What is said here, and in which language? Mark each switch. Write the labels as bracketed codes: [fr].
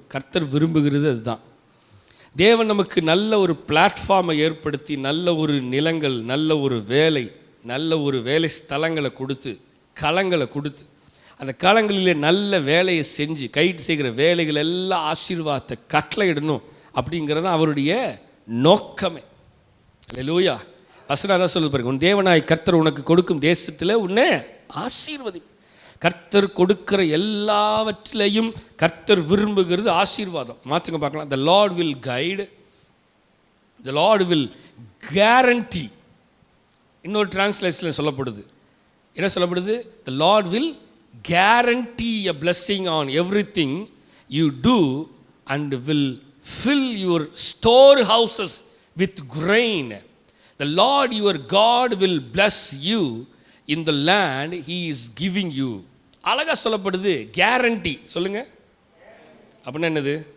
[ta] கர்த்தர் விரும்புகிறது அதுதான். தேவன் நமக்கு நல்ல ஒரு பிளாட்ஃபார்மை ஏற்படுத்தி, நல்ல ஒரு நிலங்கள், நல்ல ஒரு வேலை, நல்ல ஒரு வேலை ஸ்தலங்களை கொடுத்து, களங்களை கொடுத்து, அந்த களங்களிலே நல்ல வேலையை செஞ்சு, கைட்டு செய்கிற வேலைகள் எல்லாம் ஆசீர்வாதத்தை கட்டளையிடணும் அப்படிங்கிறது அவருடைய நோக்கமே. அல்லேலூயா. வசனம் தான் சொல்ல பாருங்க, உன் தேவனாய் கர்த்தர் உனக்கு கொடுக்கும் தேசத்தில் உன்னை ஆசீர்வதி. கர்த்தர் கொடுக்கிற எல்லாவற்றிலையும் கர்த்தர் விரும்புகிறது ஆசீர்வாதம். மாற்றுங்க பார்க்கலாம். [en] The Lord will guide, the Lord will guarantee. [ta] இன்னொரு டிரான்ஸ்லேஷனில் சொல்லப்படுது, என்ன சொல்லப்படுது? [en] The Lord will guarantee a blessing on everything you do and will fill your storehouses with grain. The Lord your God will bless you in the land He is giving you. [ta] அழகாக சொல்லப்படுது, guarantee. சொல்லுங்க, அப்படின்னா என்னது?